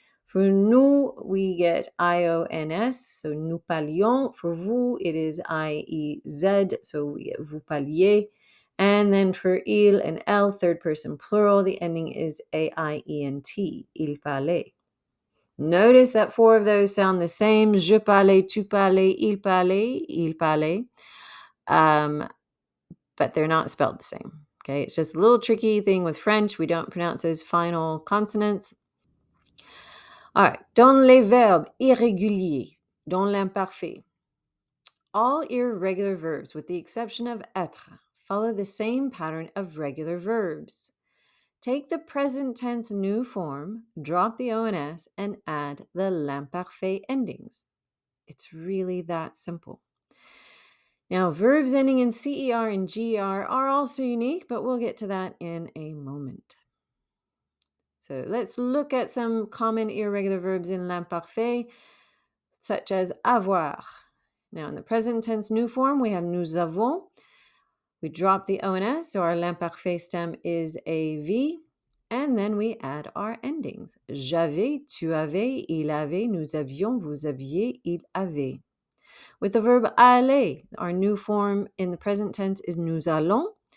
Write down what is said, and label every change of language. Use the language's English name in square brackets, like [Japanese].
[English] For nous, we get IONS, so [French] nous parlions. [English] For vous, it is IEZ, so we get [French] vous parliez. [English] And then for il and elle, third person plural, the ending is AIENT, [French] il parlait. [English] Notice that 4 of those sound the same. [French] Je parlais, tu parlais, il parlait. [English] But they're not spelled the same. Okay, it's just a little tricky thing with French. We don't pronounce those final consonants. All right, [French] dans les verbes irréguliers, dans l'imparfait, [English] all irregular verbs, with the exception of être, follow the same pattern of regular verbs. Take the present tense nous form, drop the ONS, and add the l'imparfait endings. It's really that simple. Now, verbs ending in CER and GER are also unique, but we'll get to that in a moment. So let's look at some common irregular verbs in l'imparfait, such as avoir. Now, in the present tense nous form, we have [French] nous avons. [English] We drop the ONS, so our l'imparfait stem is AV, and then we add our endings. [French] J'avais, tu avais, il avait, nous avions, vous aviez, il avait. [English] With the verb aller, our new form in the present tense is [French] nous allons.